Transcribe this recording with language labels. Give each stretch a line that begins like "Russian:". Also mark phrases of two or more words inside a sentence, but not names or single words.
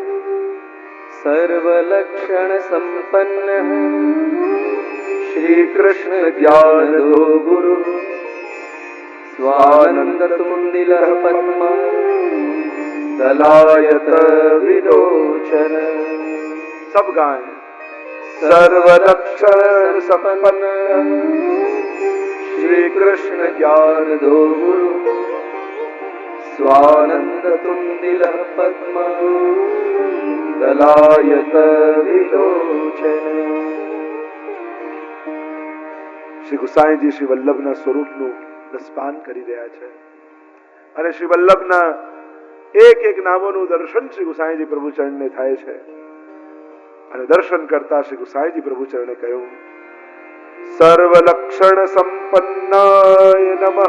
Sanskrit: સર્વલક્ષણ સંપન્ન શ્રી કૃષ્ણ જ્ઞાન દો ગુરુ સ્વાનંદ તુંદિલ પદ્મ દલાયત વિલોચન.
Hindi: सब गाएं.
Sanskrit: सर्वलक्षण संपन्न श्री कृष्ण ज्ञान दो गुरु स्वानंद तुंदिल पद्म दलायत विलोचन.
Gujarati: શ્રી ગુસાઈજી શ્રી વલ્લભના સ્વરૂપનું રસપાન કરી રહ્યા છે. અને શ્રી વલ્લભના એક એક નામોનું દર્શન શ્રી ગુસાઈજી પ્રભુ ચરણને થાય છે. અને દર્શન કરતા શ્રી ગુસાઈજી પ્રભુ ચરણે કહ્યું,
Sanskrit: સર્વલક્ષણ સંપન્નાય નમઃ.